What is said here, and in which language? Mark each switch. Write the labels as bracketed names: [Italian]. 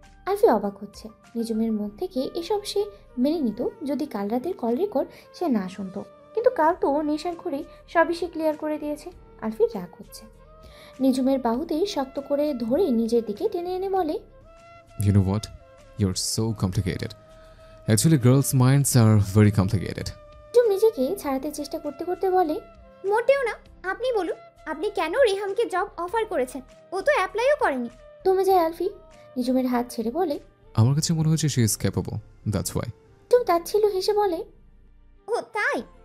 [Bangla] আলফি অবাক হচ্ছে। নিঝুমের মুখ থেকে এসব সে মেনে নিত যদি কাল রাতের কল রেকর্ড সে না শুনতো, কিন্তু কাল তো নেশার ঘরে সবই সে ক্লিয়ার করে দিয়েছে। আলফির রাগ হচ্ছে। নিঝুমের বাহুতে শক্ত করে ধরে নিজের দিকে টেনে এনে বলে, [English] You know what? You're so complicated. Actually, girls' minds are very complicated. [Bangla] নিঝুম নিজেকে ছাড়াতে চেষ্টা করতে করতে বলে, মোটেও না। আপনি বলুন, আপনি কেন রেহামকে জব অফার করেছেন? ও তো অ্যাপ্লাইও করেনি। দমে যায় আলফি। নিঝুমের হাত ছেড়ে বলে, আমার কাছে মনে হচ্ছে [English] she is capable. That's why. [Bangla] নিঝুম তাচ্ছিল হেসে বলে, ও তাই?